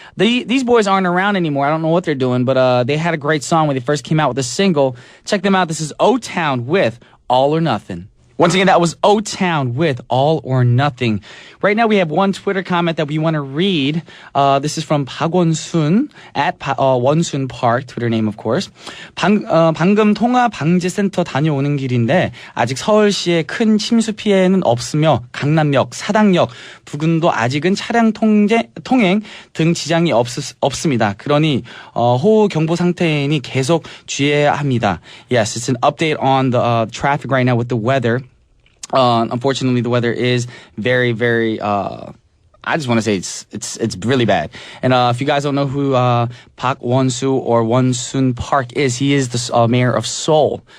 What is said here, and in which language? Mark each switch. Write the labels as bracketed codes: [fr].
[en] These boys aren't around anymore. I don't know what they're doing, but they had a great song when they first came out with a single. Check them out. This is O-Town with All or Nothing. Once again, that was O-Town with All or Nothing. Right now, we have one Twitter comment that we want to read. This is from 박원순 at 원순 Park, Twitter name, of course. [ko] 방금 통화 방지센터 다녀오는 길인데 아직 서울시에 큰 침수 피해는 없으며 강남역, 사당역 부근도 아직은 차량 통행 등 지장이 없습니다. 그러니 호우 경보 상태이니 계속 주의해야 합니다. [en] Yes, it's an update on the traffic right now with the weather. Unfortunately, the weather is very, very, I just want to say it's really bad. And if you guys don't know who Park Won-soo or Won-sun Park is, he is the mayor of Seoul.